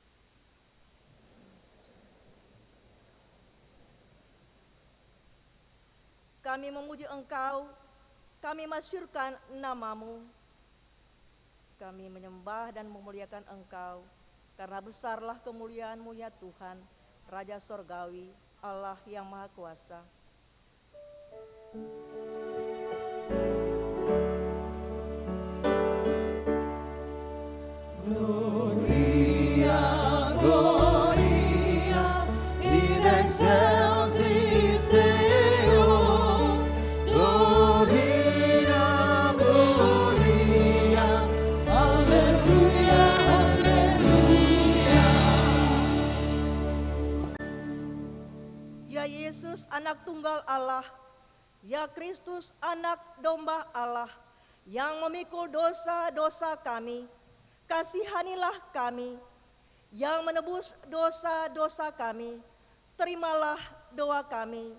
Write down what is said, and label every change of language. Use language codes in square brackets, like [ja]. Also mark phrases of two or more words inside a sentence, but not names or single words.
[id] Kami memuji Engkau, kami masyurkan nama-Mu. Kami menyembah dan memuliakan Engkau, karena besarlah kemuliaan-Mu ya Tuhan, Raja Sorgawi, Allah yang Maha Kuasa. [la] Gloria, Gloria, in excelsis Deo. Gloria, Gloria, Alleluia, Alleluia. [id] Ya Yesus, anak tunggal Allah, ya Kristus, anak domba Allah, yang memikul dosa-dosa kami, kasihanilah kami. Yang menebus dosa-dosa kami, terimalah doa kami.